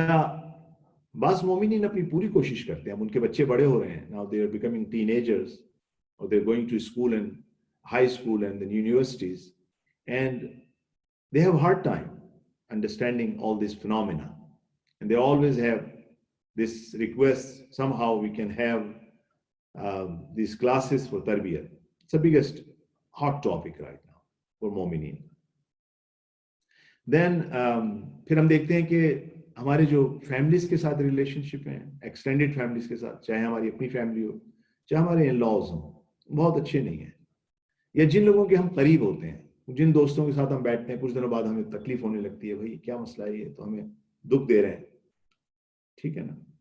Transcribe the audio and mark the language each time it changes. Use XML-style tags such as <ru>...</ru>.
<hi>या बाज़ मोमिनीन अपनी पूरी कोशिश करते हैं, अब उनके बच्चे बड़े हो रहे हैं,</hi> <en>Now they are becoming teenagers और they are going to school and high school and then universities, and they have a hard time understanding all these phenomena, and they always have this request, somehow we can have these classes for tarbiyah. It's the biggest hot topic right now for momineen.</en> <hi>Then फिर हम देखते हैं कि हमारे जो families के साथ relationship हैं, एक्सटेंडेड फैमिलीज के साथ, चाहे हमारी अपनी फैमिली हो चाहे हमारे इन लॉज हों, बहुत अच्छे नहीं है। या जिन लोगों के हम करीब होते हैं, जिन दोस्तों के साथ हम बैठते हैं, कुछ दिनों बाद हमें तकलीफ होने लगती है, भाई क्या मसला है, ये तो हमें दुख दे रहे हैं, ठीक है ना।</hi>